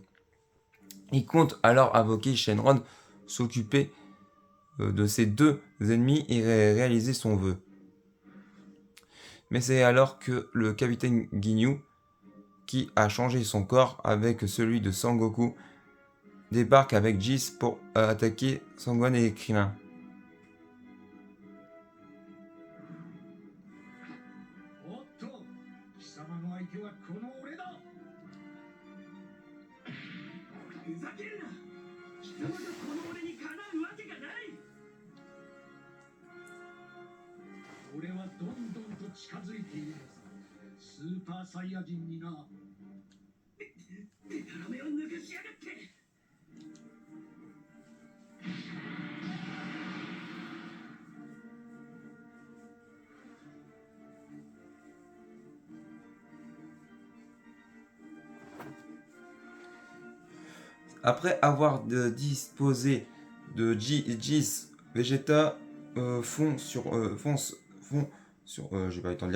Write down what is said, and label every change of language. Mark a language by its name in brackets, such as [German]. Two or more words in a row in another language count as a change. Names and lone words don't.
[French] Il compte alors invoquer Shenron, s'occuper de ses deux ennemis et réaliser son vœu. Mais c'est alors que le capitaine Ginyu, qui a changé son corps avec celui de Sangoku, débarque avec Jis pour attaquer Sangohan et Krillin. [Japanese] おっと貴様の相手はこの俺だ。ふざけるな。貴様がこの俺にかなうわけがない。俺はどんどんと近づいているのさ。スーパーサイヤ人にな。デタラメを抜かしやがって。 [French] Après avoir disposé de Jis, Vegeta fonce sur, j'ai pas eu le temps de dire.